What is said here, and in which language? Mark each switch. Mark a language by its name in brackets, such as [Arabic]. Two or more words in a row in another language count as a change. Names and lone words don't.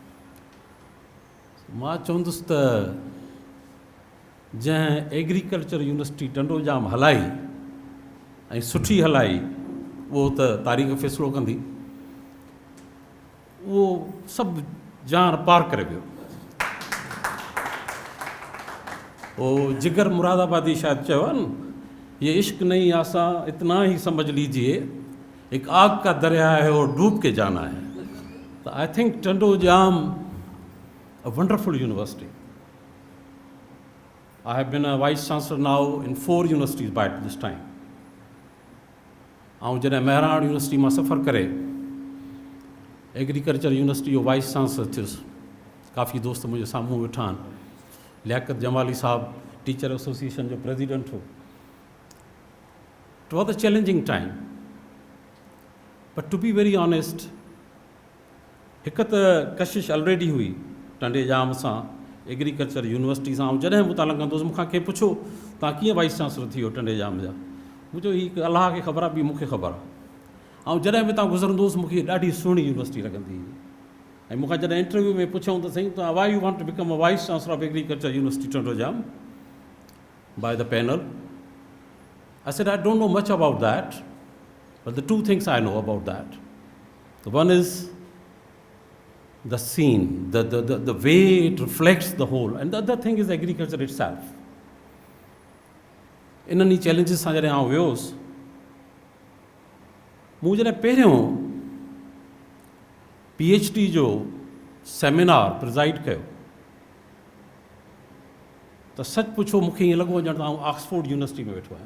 [Sindhi] मां चवंदुसि त जंहिं एग्रीकल्चर यूनिवर्सिटी टंडोजाम हलाई ऐं सुठी हलाई, उहो त तारीख़ फ़ैसिलो कंदी, उहो सभु जान पार करे वियो। वो जिगर मुरादाबादी शायदि चयो आहे न, [Urdu] یہ عشق نہیں آسا اتنا ہی سمجھ لیجیے، ایک آگ کا دریا ہے اور ڈوب کے جانا ہے. [English] तो I think टंडोजाम a wonderful university. I have been a vice chancellor now in 4 universities by this time. [Sindhi] आउं जॾहिं महराण यूनिवर्सिटी मां सफ़र करे एग्रीकल्चर यूनिवर्सिटी जो [English] vice chancellor [Sindhi] थियुसि, काफ़ी दोस्त मुंहिंजे साम्हूं वेठा आहिनि। लियाकत जमाली साहब [English] teacher association [Sindhi] जो प्रेसिडेंट हो। [English] It was a challenging time, but to be very honest, [Sindhi] हिकु त कशिश ऑलरेडी हुई टंडेजाम सां, एग्रीकल्चर यूनिवर्सिटी सां। ऐं जॾहिं मूं तां लॻंदुसि, मूंखां कंहिं पुछो तव्हां कीअं [English] vice chancellor [Sindhi] थी वियो टंडेजाम जा, मुंहिंजो हीउ अलाह खे ख़बर आहे, ॿी मूंखे ख़बर आहे। ऐं जॾहिं बि तव्हां गुज़रंदोसि मूंखे ॾाढी सुहिणी यूनिवर्सिटी लॻंदी हुई। ऐं मूंखां जॾहिं इंटरव्यू में पुछऊं त सही, तव्हां [English] why you want to become a vice chancellor of agriculture university Tandojam by the panel, I said, I don't know much about that, but the two things I know about that. The one is the scene, the way it reflects the whole, and the other thing is agriculture itself. [Sindhi] इन्हनि चैलेंजिस सां जॾहिं आउं वियोसि, मूं जॾहिं पहिरियों PhD जो सेमिनार प्रिज़ाइड कयो त सच पुछो मूंखे ईअं लॻो ॼण त आउं ऑक्सफोर्ड यूनिवर्सिटी में वेठो आहियां।